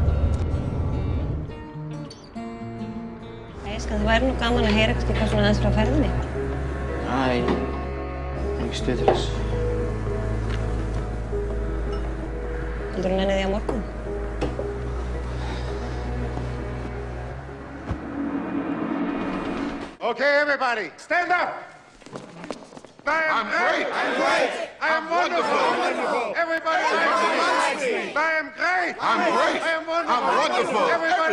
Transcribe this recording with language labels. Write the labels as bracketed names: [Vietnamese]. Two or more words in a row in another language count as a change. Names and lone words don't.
[Icelandic] Nei, sko, það væri nú gaman að heyra kannski hvað svona aðeins frá ferðinni. Æ, ekki stuð til þess. Heldur þú nennið því á morgun? [English] Okay, everybody, stand up. I'm great. I'm great. I am wonderful. Everybody likes me. I am great. I'm great. I am wonderful.